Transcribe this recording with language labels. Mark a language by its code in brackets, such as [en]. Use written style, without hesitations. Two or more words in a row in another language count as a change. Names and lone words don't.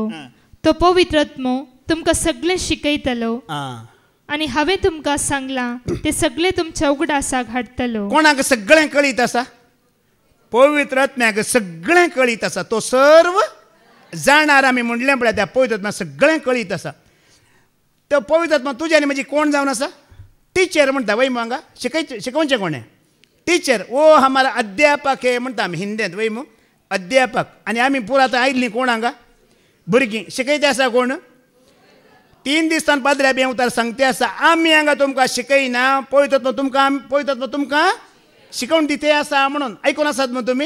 [kok] तो पवित्र आत्मो तुमकां सगळें शिकयतलो आनी हांवें तुमकां सांगलां तें सगळें तुमच्या उगडासाक हाडटलो. कोणाक सगळें कळीत आसा? पवित्र आत्म्याक सगळें कळीत आसा. तो सर्व जाणार आमी म्हणलें पळय त्या पवित्र आत्म्याक सगळें कळीत आसा. तो पवित्र आत्मा तुज्या आनी म्हजी कोण जावन आसा? टीचर म्हणटा वय मग हांगा शिकोवचें कोणें? टीचर. ओ [hi] हमारा अध्यापक [kok] हे म्हणटा आमी हिंदींत वय मग अध्यापक. आनी आमी पुरो आतां आयिल्लीं कोण हांगा? भुरगीं. शिकयते आसा कोण? 3 दिसान पाद्र्या बी उतार सांगते आसा आमी हांगा तुमकां शिकयना. पवित्र आत्मा तुमकां शिकोवन दिते आसा म्हणून. आयकून आसात मग तुमी?